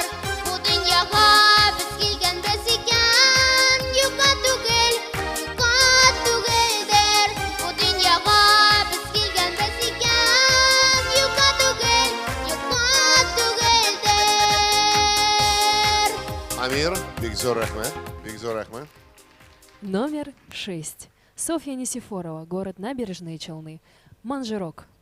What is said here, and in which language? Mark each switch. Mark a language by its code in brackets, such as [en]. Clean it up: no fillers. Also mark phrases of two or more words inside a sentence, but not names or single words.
[tt] Бу дөньяга без килгәнбез икән, юкка түгелдер. Бу дөньяга без килгәнбез икән, юкка түгелдер. [ru] Амир, Бигзор Ахмед. Бигзор Ахмед. Номер 6. Софья Несифорова, город Набережные Челны. Манжирок.